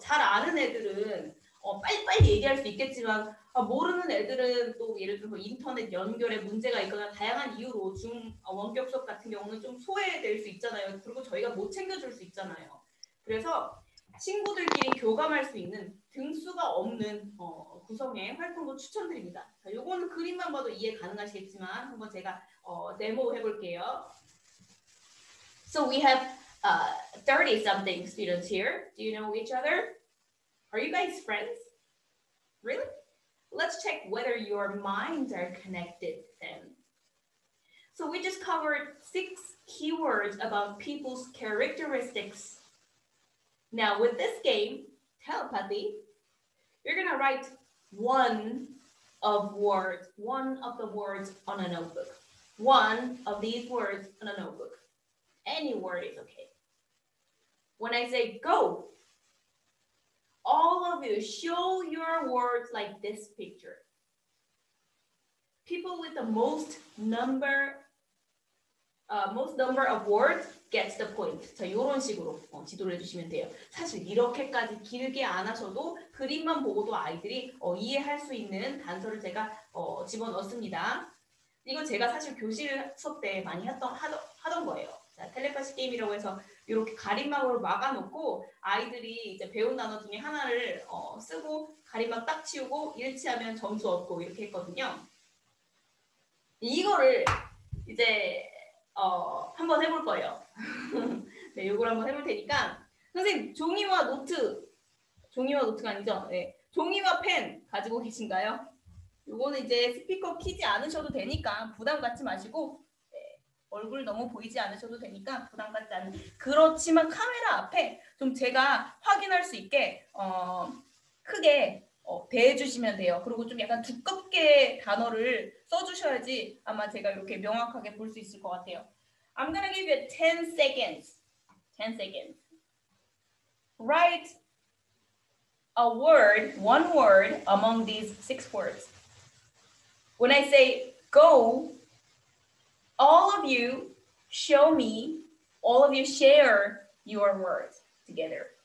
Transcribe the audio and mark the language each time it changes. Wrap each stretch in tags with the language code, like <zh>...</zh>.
<ko>잘 아는 애들은 빨리빨리 얘기할 수 있겠지만 모르는 애들은 또 예를 들어서 인터넷 연결에 문제가 있거나 다양한 이유로 원격 수업 같은 경우는 좀 소외될 수 있잖아요. 그리고 저희가 못 챙겨줄 수 있잖아요. 그래서 친구들끼리 교감할 수 있는 등수가 없는 구성의 활동도 추천드립니다. 자, 요거는 그림만 봐도 이해 가능하시겠지만 한번 제가 데모 해볼게요.</ko> <en>So we have 30-something students here. Do you know each other? Are you guys friends? Really? Let's check whether your minds are connected then. So we just covered 6 keywords about people's characteristics. Now with this game, telepathy, you're gonna write one of the words on a notebook. One of these words on a notebook. Any word is okay. When I say go, all of you show your words like this picture. People with the most number of words gets the point.</en> <ko>자, 이런 식으로 지도를 해주시면 돼요. 사실 이렇게까지 길게 안 하셔도 그림만 보고도 아이들이 이해할 수 있는 단서를 제가 집어넣습니다. 이거 제가 사실 교실 수업 때 많이 하던 거예요. 자, 텔레파시 게임이라고 해서 이렇게 가림막으로 막아놓고 아이들이 이제 배운 단어 중에 하나를 쓰고 가림막 딱 치우고 일치하면 점수 얻고 이렇게 했거든요. 이거를 이제 한번 해볼 거예요. 네, 이걸 한번 해볼 테니까 선생님 종이와 노트가 아니죠? 네, 종이와 펜 가지고 계신가요? 요거는 이제 스피커 키지 않으셔도 되니까 부담 갖지 마시고 얼굴 너무 보이지 않으셔도 되니까 부담 갖지 않는. 그렇지만 카메라 앞에 좀 제가 확인할 수 있게 크게 대해주시면 돼요. 그리고 좀 약간 두껍게 단어를 써주셔야지 아마 제가 이렇게 명확하게 볼 수 있을 것 같아요.</ko> <en>I'm gonna give you 10 seconds. 10 seconds. Write a word, one word among these 6 words. When I say go, all of you show me, all of you share your words together.</en>